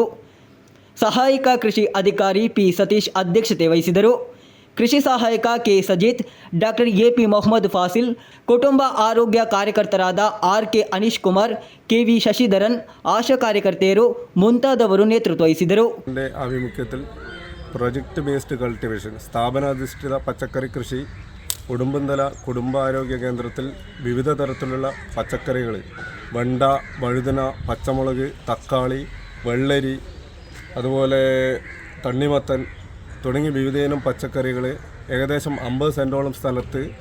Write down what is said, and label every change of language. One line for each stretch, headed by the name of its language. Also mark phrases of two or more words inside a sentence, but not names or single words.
Kannada: ಸಹಾಯಕ ಕೃಷಿ ಅಧಿಕಾರಿ ಪಿ ಸತೀಶ್ ಅಧ್ಯಕ್ಷತೆ ವಹಿಸಿದರು. ಕೃಷಿ ಸಹಾಯಕ ಕೆ ಸಜಿತ್, ಡಾಕ್ಟರ್ ಎಪಿ ಮೊಹಮ್ಮದ್ ಫಾಸಿಲ್, ಕುಟುಂಬ ಆರೋಗ್ಯ ಕಾರ್ಯಕರ್ತರಾದ ಆರ್.ಕೆ. ಅನೀಶ್ ಕುಮಾರ್, ಕೆವಿ ಶಶಿಧರನ್, ಆಶಾ ಕಾರ್ಯಕರ್ತೆಯರು ಮುಂತಾದವರು ನೇತೃತ್ವ ವಹಿಸಿದರು.
Malayalam: ആഭിമുഖ്യത്തിൽ
English: project based cultivation
Malayalam: സ്ഥാപനാധിഷ്ഠിത പച്ചക്കറി കൃഷി ഉടുമ്പന്തല കുടുംബാരോഗ്യ കേന്ദ്രത്തിൽ വിവിധ തരത്തിലുള്ള പച്ചക്കറികൾ വെണ്ട, വഴുതന, പച്ചമുളക്, തക്കാളി, വെള്ളരി, അതുപോലെ തണ്ണിമത്തൻ തുടങ്ങി വിവിധയിനം പച്ചക്കറികൾ ഏകദേശം 50 സെൻറ്റോളം സ്ഥലത്ത്